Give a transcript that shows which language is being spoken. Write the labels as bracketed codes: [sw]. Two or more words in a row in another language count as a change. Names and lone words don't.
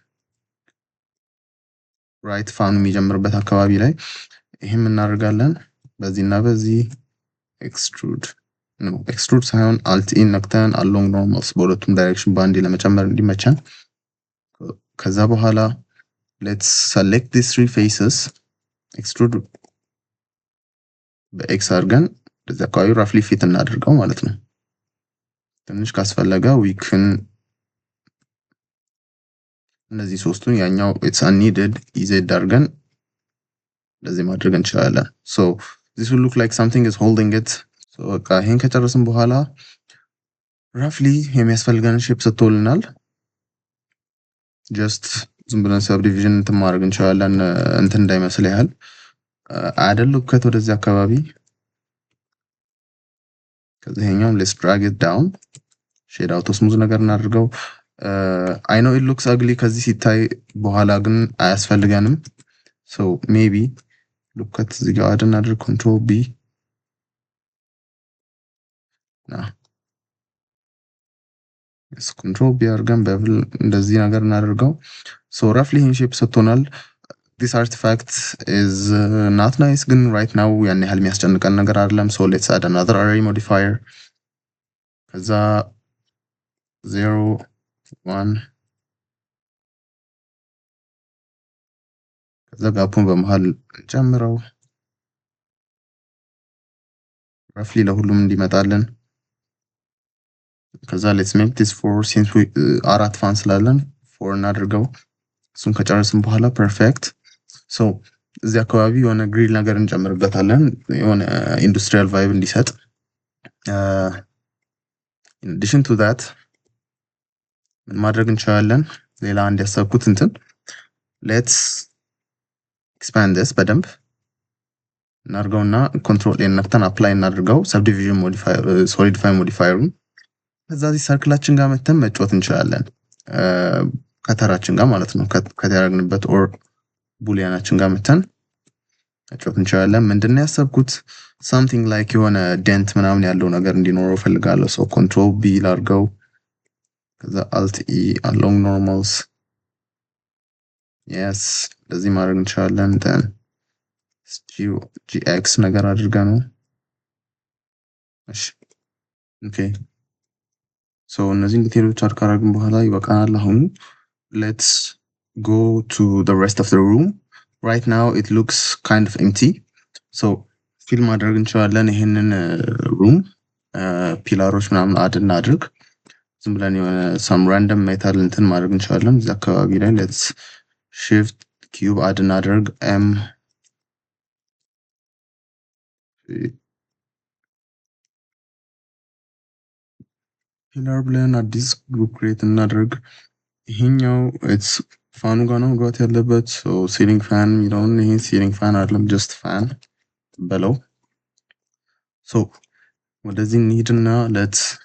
[am] right ፋኑ የሚጀምርበት አካባቢ ላይ ይሄን እናደርጋለን በዚህና በዚህ extrude ሳይሆን [en] alt in [am] ነክተን [en] along normals [am] በሁለቱም ዳይሬክሽን ባንዲ ለመጨመር እንዲመቸን ከዛ በኋላ [en] let's select these three faces extrude [am] በx አድርገን በዛ አካባቢ [en] roughly fit [am] እናድርገው ማለት ነው ትንሽ ካስፈለገ [en] we can [am] እነዚህ ሶስቱን ያኛው [en] it's unneeded [am] z አድርገን ለዚህ ማድረግ እንችላለን [en] so this will look like something is holding it so [am] በቃ ይሄን ከጨረስን በኋላ roughly የሚያስፈልገን ሼፕ ሰጥቶልናል just ዝም ብለን subdivision እንትን ማድረግ እንችላለን እንትን እንዳይመስል ያህል አደል [en] loop cut [am] ወደዚህ አካባቢ [en] ከዚህኛው let's drag it down shade out smooth [am] ነገር እናድርገው [en] I know it looks ugly [am] ከዚህ ሲታይ በኋላ ግን አያስፈልገንም [en] so maybe look at the garden under control B yes control B አድርገን bevel [am] እንደዚህ ነገር እናደርገው [en] so roughly in shape ሰጥቶናል this artifact is not nice ግን right now [am] ያን ያህል የሚያስጨንቀን ነገር አይደለም [en] so let's add another array modifier ከዛ [am] 0 1 ከዛ ጋፑን በመሃል ጨምረው roughly ለሁሉም እንዲመጣልን ከዛ [en] let's make this 4 since we [am] አራት ፋን ስላለን 4 እናድርገው እሱን ከጨረስን በኋላ [en] perfect so [am] እዚህ አካባቢ የሆነ ግሪል ነገር እንጨምርበታለን የሆነ ኢንዱስትሪያል ቫይብ እንዲሰጥ [en] in addition to that [am] ምን ማድረግ እንችላለን ሌላ አንድ ያሰብኩት እንትን [en] let's expand this [am] በደንብ እናርገውና [en] control a [am] ነክተን apply እናድርገው [en] subdivision modifier solidify modifier [am] ከዛ እዚህ ሰርክላችን ጋር መተን መጫወት እንችላለን ከተራችን ጋር ማለት ነው ከተያረግንበት or ቡሊያናችን ጋር መተን መጫወት እንችላለን ምንድነው ያሰብኩት [en] something like [am] የሆነ dent ምናምን ያለው ነገር እንዲኖረው ፈልጋለሁ [en] so control B [am] ላርገው ከዛ [en] alt E along normals [am] yes ለዚህ ማድረግ እንችላለን [en] then GX [am] ነገር አድርጋ ነው እሺ [en] okay so [am] እነዚህን ዲቴሎች አድርገን በኋላ ይበቃናል አሁን [en] let's go to the rest of the room right now it looks kind of empty [am] so ፊል ማድረግ እንችላለን ይሄንን room ፒላሮች ምናምን አድ እናድርግ ዝም ብለን የሆነ [en] some random metal [am] እንትን ማድረግ እንችላለን እዚህ አካባቢ ላይ [en] let's shift cube add [am] እናድርግ m ፒላር ብለን አዲስ ግሩፕ ክሬት እናድርግ ይሄኛው it's ፋኑ ጋር ነው መግባት ያለበት so [en] ceiling fan [am] የሚለውን ይሄ [en] ceiling fan [am] አይደለም [en] just fan [am] በለው so ወደዚህ እንሂድና let's